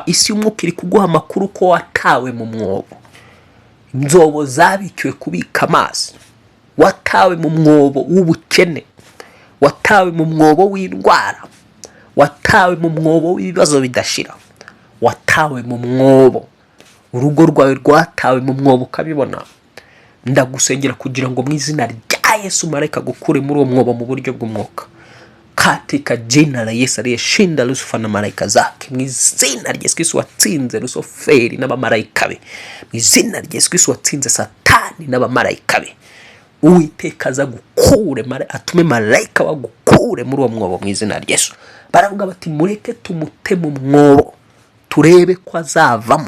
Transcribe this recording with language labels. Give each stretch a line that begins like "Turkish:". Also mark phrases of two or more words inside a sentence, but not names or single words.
Kinyarwanda: Isi y'umwuka iri kuguha amakuru ko watawe mu mwobo. Inzobo zabikiwe kubika amazi, watawe mu mwobo w'ubukene, watawe mu mwobo w'indwara, watawe mu mwobo w'ibibazo bidashira, watawe mu mwobo, urugo rwawe rwatawe mu mwobo ukabibona. Ndagusengera kugira ngo mu izina rya Yesu malaika gukure muri uwo mwobo mu buryo bw'umwuka,
Swahili: katika jina la Yesu aliyeshinda Lucifer na malaika zake.
Kinyarwanda: Mu izina rya Yesu Kristo watsinze Lusoferi n'abamalaika be, mu izina rya Yesu Kristo watsinze Satani n'abamalaika be, Uwiteka aza gukure, atume malaika wagukure muri uwo mwobo mu izina rya Yesu. Baravuga bati mureke tumute mu mwobo turebe ko azavamo.